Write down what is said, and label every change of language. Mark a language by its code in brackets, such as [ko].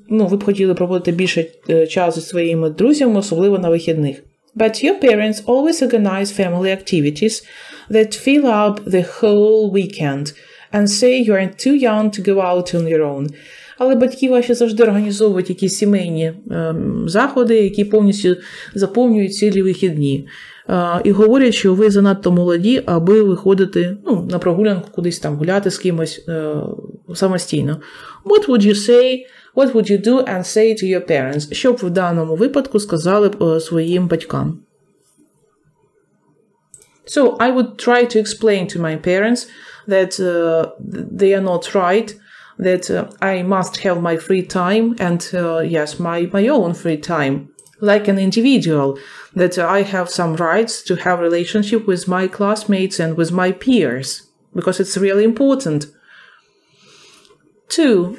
[uk] Ви б хотіли проводити більше часу зі своїми друзями, особливо на вихідних. [en] But your parents always organize family activities that fill up the whole weekend and say you are too young to go out on your own. [uk] Але батьки ваші завжди організовують якісь сімейні заходи, які повністю заповнюють цілі вихідні. І говорять, що ви занадто молоді, аби виходити на прогулянку кудись там, гуляти з кимось самостійно. [en] What would you say, what would you do and say to your parents? [uk] Що б в даному випадку сказали б своїм батькам? [en] So, I would try to explain to my parents that they are not right, that I must have my free time and, yes, my own free time. Like an individual, that I have some rights to have relationship with my classmates and with my peers, because it's really important. 2.